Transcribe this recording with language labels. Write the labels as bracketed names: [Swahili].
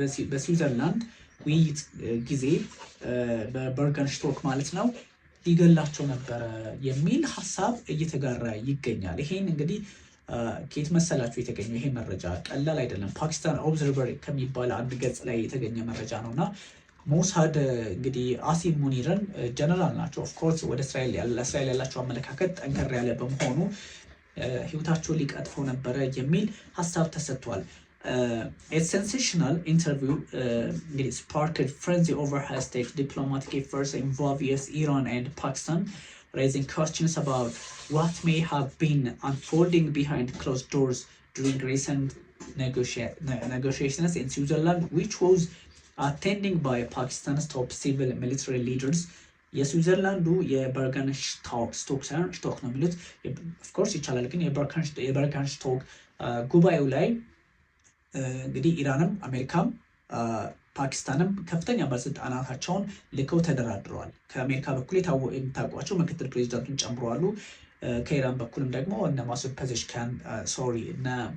[Amharic] በስዊዘርላንድ ውይይት ጊዜ በበርገንስቶክ ማለት ነው ሊገላቸው ነበረ የሚል ሀሳብ እየተጋራ ይገኛል። ይሄን እንግዲህ ከየት መሰላችሁ የተገኘው? ይሄ መረጃ ቀላል አይደለም። ፓኪስታን ኦብዘርቨር ከሚባል አንድ ገጽ ላይ የተገኘ መረጃ ነው እና ሞሳድ እንግዲህ አሲም ሙኒርን ጀነራል ናቸው። ኦፍኮርስ ወደ እስራኤል ያላቸው አመለካከት ጠንከር ያለ በመሆኑ ህይወታቸውን ሊቀጥፈው ነበረ የሚል ሀሳብ ተሰጥቷል። [English] A sensational interview sparked frenzy over high-stakes diplomatic efforts involve US, Iran, and Pakistan, raising questions about what may have been unfolding behind closed doors during recent negotiations in Switzerland, which was attending by Pakistan's top civil military leaders. [Amharic] የስዊዘርላንዱ የበርገንስቶክ ስቶክ ነው የሚሉት ኦፍኮርስ ይቻላል፣ ግን የበርገንስቶክ ጉባኤው ላይ እንግዲህ ኢራንም አሜሪካም ፓኪስታንም ከፍተኛ ባለስልጣናታቸውን ልከው ተደራድረዋል። ከአሜሪካ በኩል የሚታወቋቸው ምክትል ፕሬዚዳንቱን ጨምረዋሉ። ከኢራን በኩልም ደግሞ እነ ማሱድ ፐዜሽኪያን እነ